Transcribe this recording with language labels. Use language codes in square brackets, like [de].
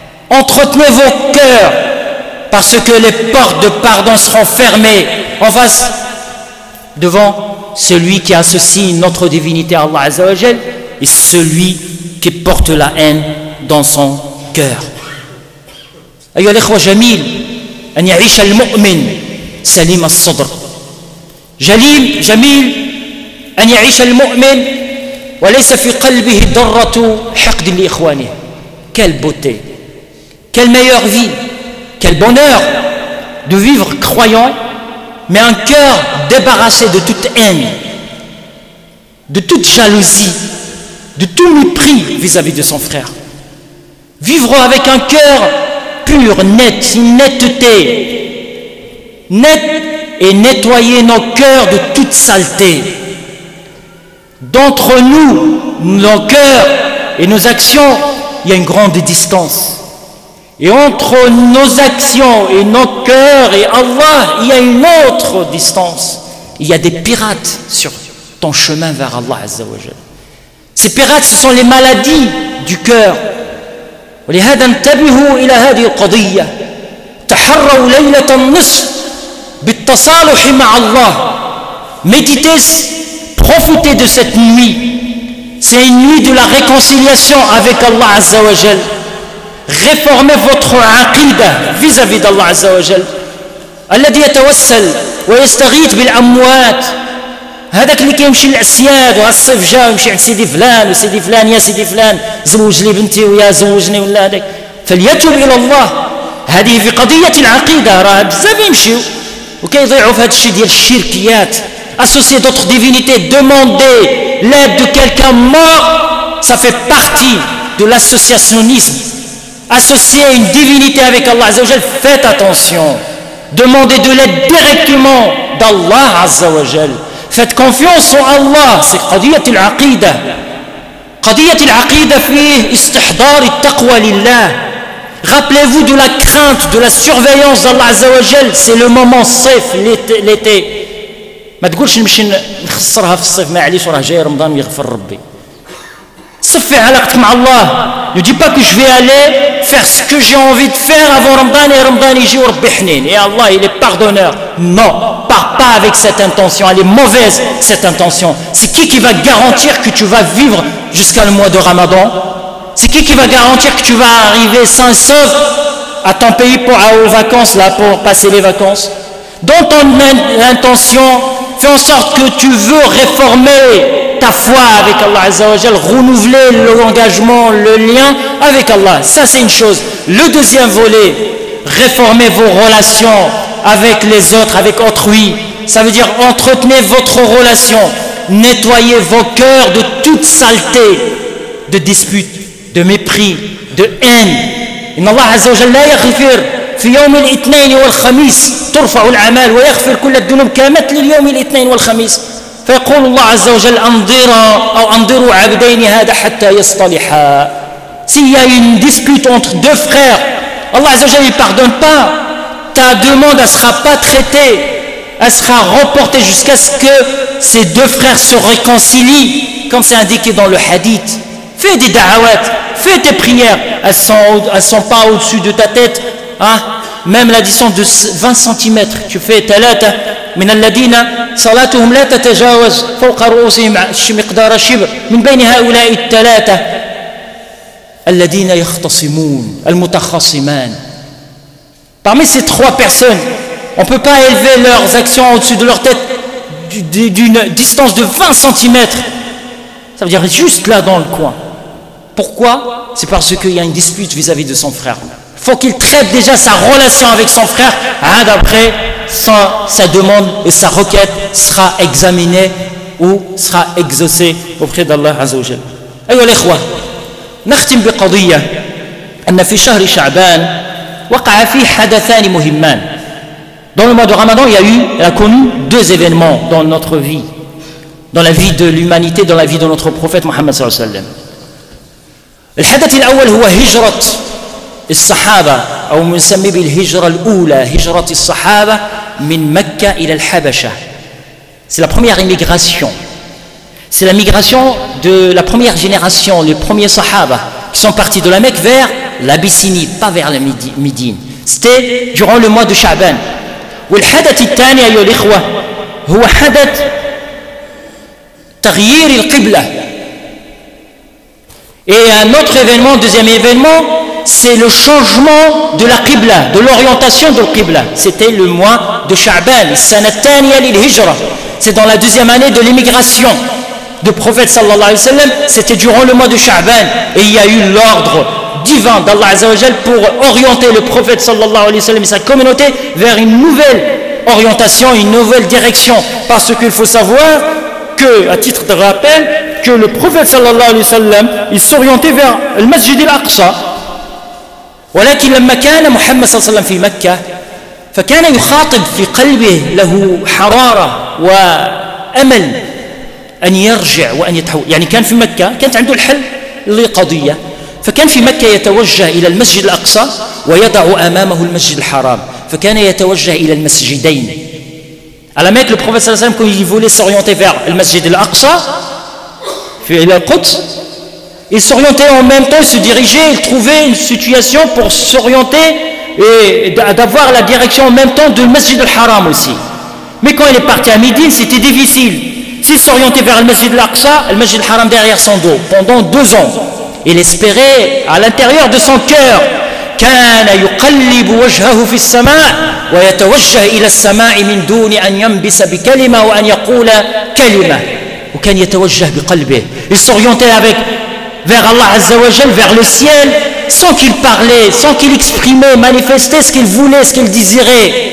[fr] Entretenez vos cœurs parce que les portes de pardon seront fermées en face devant celui qui associe notre divinité à Allah Azza wa Jal et celui qui porte la haine dans son cœur. [ar] أيها الإخوة جميل أن يعيش المؤمن سليم الصدر. جميل أن يعيش المؤمن وليس في قلبه ذرة حقد لإخوانه. [fr] Quelle beauté, quelle meilleure vie, quel bonheur de vivre croyant, mais un cœur débarrassé de toute haine, de toute jalousie, de tout mépris vis-à-vis de son frère. Vivre avec un cœur pur, net, une netteté, net et nettoyer nos cœurs de toute saleté. D'entre nous, nos cœurs et nos actions, il y a une grande distance. Et entre nos actions et nos cœurs et Allah, il y a une autre distance. Il y a des pirates sur ton chemin vers Allah Azza wa Jal. Ces pirates, ce sont les maladies du cœur. [ar] ولهذا انتبهوا إلى هذه القضية. تحروا ليلة النصف بالتصالح مع الله. [fr] Méditez, profitez de cette nuit. C'est une nuit de la réconciliation avec Allah Azza wa Jal. Réformez votre aqida vis-à-vis d'Allah Azza wa Jal. [ar] الذي يتوسل ويستغيث بالأموات. هذاك اللي كيمشي للعسياد وهالصيف جا ويمشي عند سيدي فلان وسيدي فلان، يا سيدي فلان زوج لي بنتي ويا زوجني ولا هذاك، فليتوب الى الله. هذه في قضيه العقيده، راه بزاف يمشيو وكيضيعوا في هذا الشيء ديال الشركيات. [fr] associer d'autres divinités, demander l'aide de quelqu'un mort, ça fait partie de l'associationnisme. Associer une divinité avec Allah Azza wa Jal, faites attention. Demandez de l'aide directement d'Allah Azza wa Jal. Faites confiance en Allah, c'est [ar] قضية العقيدة. قضية العقيدة فيه استحضار التقوى لله. [fr] Rappelez-vous de la crainte, de la surveillance d'Allah Azza wa Jal. C'est le moment صيف l'été. [ar] ما تقولش نمشي نخسرها في الصيف معليش وراه جاي رمضان يغفر ربي. صفي علاقتك مع الله. [fr] Ne dis pas que je vais aller faire ce que j'ai envie de faire avant Ramadan et Ramadan [ar] يجي وربي حنين [fr] et Allah il est pardonneur. Non, pars pas avec cette intention, elle est mauvaise cette intention. C'est qui va garantir que tu vas vivre jusqu'à le mois de Ramadan? C'est qui va garantir que tu vas arriver sain et sauf à ton pays pour aux vacances là, pour passer les vacances? Dans ton intention, fais en sorte que tu veux réformer ta foi avec Allah Azza wa Jal, renouveler l'engagement, le lien avec Allah. Ça c'est une chose. Le deuxième volet, réformer vos relations avec les autres, avec autrui. Ça veut dire entretenez votre relation, nettoyez vos cœurs de toute saleté, de dispute, de mépris, de haine. [ar] Inna Allah Azza wa Jal la yaghfir في يوم الاثنين والخميس ترفع الأعمال ويغفر كل الذنوب كمثل اليوم الاثنين والخميس. فيقول الله عز وجل انظروا عبدين هذا حتى يصطلحا. [fr] S'il y a une dispute entre deux frères, Allah Azza wa Jalla ne pardonne pas. Ta demande elle sera pas traitée, elle sera reportée jusqu'à ce que ces deux frères se réconcilient, comme c'est indiqué dans le hadith. Fais des da'awat, fais tes prières, elles sont pas au-dessus de ta tête. Hein? Même la distance de 20 cm, tu fais [ar] ثلاثة من الذين صلاتهم لا تتجاوز فوق رؤوسهم مقدار شبر من بين هؤلاء الثلاثة الذين يختصمون المتخاصمان. [fr] Parmi ces trois personnes, on ne peut pas élever leurs actions au-dessus de leur tête d'une distance de 20 cm. Ça veut dire juste là dans le coin. Pourquoi? C'est parce qu'il y a une dispute vis-à-vis de son frère. Il faut qu'il traite déjà sa relation avec son frère. Après, sa demande et sa requête sera examinée ou sera exaucée auprès d'Allah Azza wa Jal. [ar] أيها الإخوة نختم بقضية أن في شهر شعبان وقع فيه حدثان مهمان. [fr] Dans le mois de Ramadan, il a connu deux événements dans notre vie, dans la vie de l'humanité, dans la vie de notre prophète Mohammed [ar] صلى الله عليه وسلم. الحدث الأول هو هجرة الصحابة أو نسميه بالهجرة الأولى هجرة الصحابة من مكة إلى الحبشة. [fr] C'est la première immigration. C'est la migration de la première génération, les premiers sahaba qui sont partis de la Mecque vers l'Abyssinie, pas vers la Médine. C'était durant le mois de Sha'ban. [ar] والحدث الثاني أيها الإخوة هو حدث تغيير القبلة. [fr] Et un autre événement, deuxième événement, c'est le changement de la qibla, de l'orientation de la qibla. C'était le mois de Sha'ban, [ar] السنة الثانية للهجرة. [fr] C'est dans la deuxième année de l'immigration du prophète sallallahu alayhi wa sallam. C'était durant le mois de Sha'ban. Et il y a eu l'ordre divin d'Allah Azza wa Jal pour orienter le prophète sallallahu alayhi wa sallam et sa communauté vers une nouvelle orientation, une nouvelle direction. Parce qu'il faut savoir que, à titre de rappel, que le prophète sallallahu alayhi wa sallam, il s'orientait vers le masjid al-Aqsa. [ar] ولكن لما كان محمد صلى الله عليه وسلم في مكة فكان يخاطب في قلبه له حرارة وأمل أن يرجع وأن يتحول. يعني كان في مكة كانت عنده الحل لقضية، فكان في مكة يتوجه إلى المسجد الأقصى ويضع أمامه المسجد الحرام، فكان يتوجه إلى المسجدين. [fr] À la Mecque, le prophète sallallahu alayhi wa sallam, quand il voulait s'orienter vers le masjid al-Aqsa, [ar] إلى القدس, [fr] il s'orientait en même temps, il se dirigeait, il trouvait une situation pour s'orienter et d'avoir la direction en même temps de Masjid al-Haram aussi. Mais quand il est parti à Médine, c'était difficile. S'il s'orientait vers le Masjid al-Aqsa, le Masjid al-Haram derrière son dos, pendant 2 ans. Il espérait à l'intérieur de son cœur [ar] كان يقلب وجهه في السماء ويتوجه إلى السماء من دون أن ينبس بكلمة وأن يقول كلمة وكان يتوجه بقلبه. [fr] Il s'orientait vers Allah Azza wa Jal, vers le ciel, sans qu'il parlait, sans qu'il exprimait, manifestait ce qu'il voulait, ce qu'il désirait.